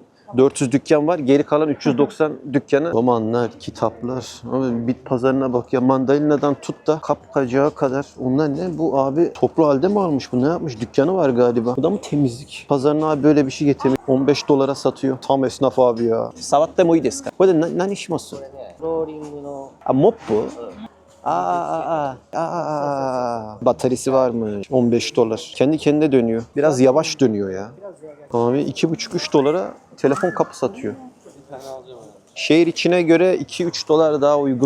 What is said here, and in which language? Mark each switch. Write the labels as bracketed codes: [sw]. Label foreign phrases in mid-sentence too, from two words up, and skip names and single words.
[tr] 400 dükkan var. Geri kalan 390 dükkanı. Romanlar, kitaplar. Abi bit pazarına bak ya. Mandalinadan tut da kapkacağa kadar. Onlar ne? Bu abi toplu halde mi almış? Bu ne yapmış? Dükkanı var galiba. Bu da mı temizlik? Pazarına abi böyle bir şey getirmiş. 15 dolara satıyor. Tam esnaf abi ya. [ja] 触ってもいいですか? [tr] Bu da [ja] 何します? ローリングの [tr] Moppu? Bataryası var mı? 15 dolar. Kendi kendine dönüyor. Biraz yavaş dönüyor ya. Abi 2,5-3 dolara telefon kapı satıyor. Şehir içine göre 2-3 dolar daha uygun.